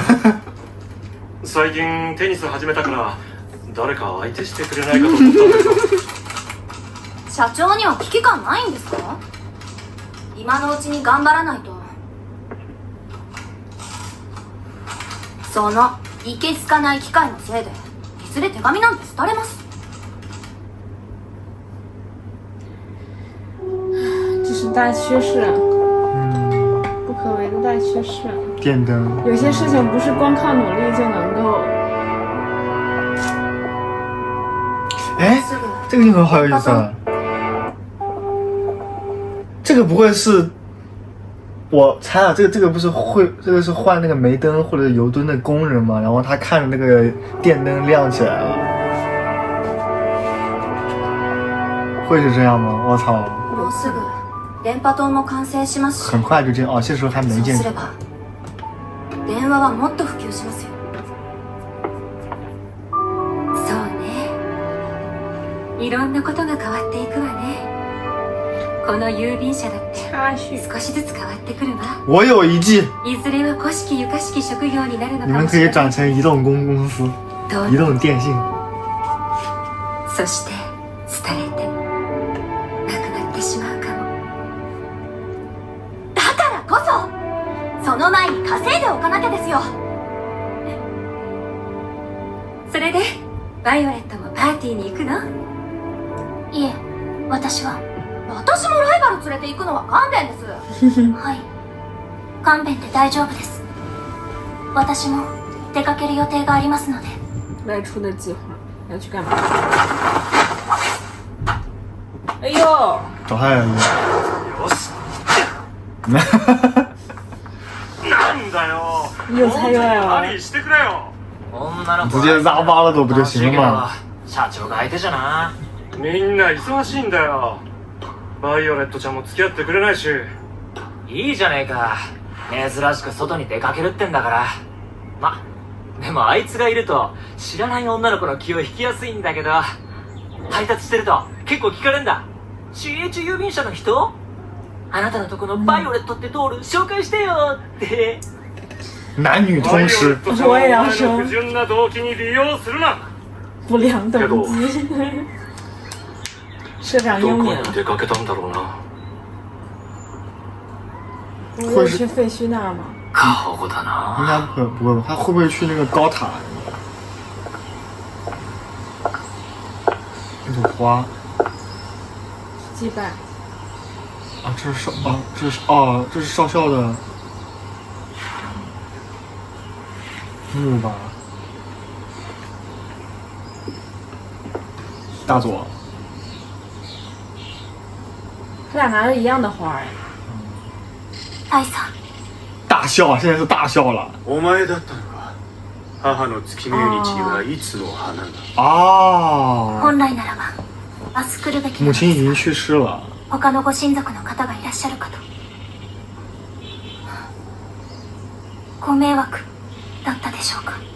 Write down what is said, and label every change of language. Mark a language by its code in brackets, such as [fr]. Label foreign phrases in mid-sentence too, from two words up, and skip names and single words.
[ja] 最近テニス始めたから誰か相手してくれないかと思ったんだけど。社長には危機感ないんですか？今のうちに頑張らないと。そのいけすかない機会のせいでいずれ手紙なんて廃れます。 [zh] 这是大趋势，不可为的大趋势。电灯。有些事情不是光靠努力就能够。哎，这个镜头好有意思啊！这个不会是，我猜啊，这个不是这个是换那个煤灯或者油墩的工人嘛？然后他看着那个电灯亮起来了，会是这样吗？我操！ [ja] もうすぐ電波塔も完成しますし。 [zh] 很快就建哦，这时候还没建成。 [ja] そうすれば電話はもっと普及しますよ。そうね。いろんなことが変わっていくわね。この郵便社だって [zh] 插叙。 [ja] 少しずつ変わってくるわ。 [zh] 我有一计， [ja] いずれは古式ゆかしき職業になるの [zh] 你 [ja] か [zh] 们可以转 [ja] もしれない。 [zh] 成移动公司、移動電信。 [ja] そして廃れてなくなってしまうかも。だからこそその前に稼いでおかなきゃですよ。それでバイオレットもパーティーに行くの？いえ、私は。私もライバル連れて行くのは勘弁です。はい、勘弁で大丈夫です。私も出かける予定がありますので。 [zh] 外出的计划要去干嘛？哎呦！找他人。 [ja] よし。なんだよ。 [zh] 又菜又爱 [ja] ラ [zh] 玩。 [ja] リーしてくれよ。女の子 [zh] 直接拉巴了都不就行了吗？ [ja] 社長が相手じゃな。みんな忙しいんだよ。バイオレットちゃんも付き合ってくれないし。いいじゃねえか。珍しく外に出かけるってんだから。ま、でもあいつがいると知らない女の子の気を引きやすいんだけど、配達してると結構聞かれんだ。CH 郵便車の人？あなたのとこのバイオレットってドール紹介してよって。男女バイオレ通吃ッ。トちゃんをお前の不純な動機に利用するな。 [zh] 不良动机。社长 [ja] どこ [zh] 英明 [ja] に出かけたんだろうな。 [zh] 不会去废墟那儿吗？ [ja] 顔だな。 [zh] 应该不会吧？他会不会去那个高塔？那朵花祭拜。啊，这是这是少校的墓吧？ [ja] 大佐。 [zh] 他俩拿着一样的花哎。 [ja] 愛さん [zh] 大笑啊！现在是大笑了 [ja] お前だったのか。母の月命日にはいつも花が。 [zh] 啊！ [ja] 本来ならば明日来るべきなの [zh] 母亲已经 [ja] です [zh] 去世了。 [ja] 他のご親族の方がいらっしゃるかと。ご迷惑だったでしょうか。